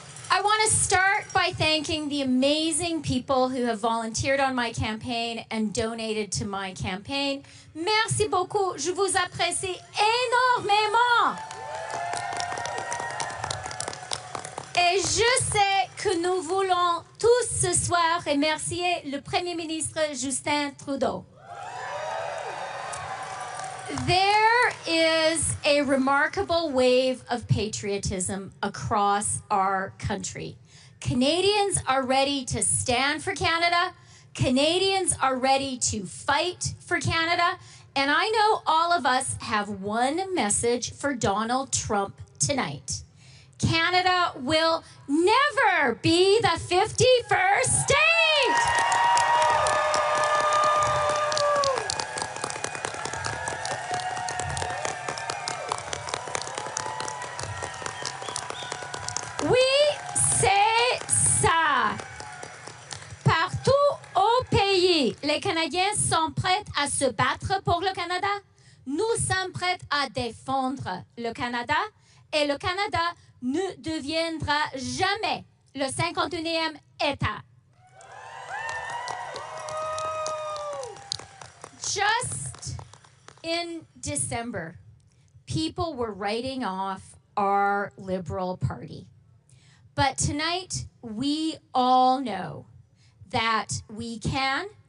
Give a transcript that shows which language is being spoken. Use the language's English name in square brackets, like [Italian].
[English] I want to start by thanking the amazing people who have volunteered on my campaign and donated to my campaign. [French] Merci beaucoup. Je vous apprécie énormément. Et je sais que nous voulons tous ce soir remercier le Premier ministre Justin Trudeau. [English] There is a remarkable wave of patriotism across our country. Canadians are ready to stand for Canada. Canadians are ready to fight for Canada. And I know all of us have one message for Donald Trump tonight. Canada will never be the 51st state. [French] Oui, c'est ça. Partout au pays, les Canadiens sont prêts à se battre pour le Canada. Nous sommes prêts à défendre le Canada. Et le Canada ne deviendra jamais le 51e État. [English] Just in December, people were writing off our Liberal Party. But tonight, we all know that we can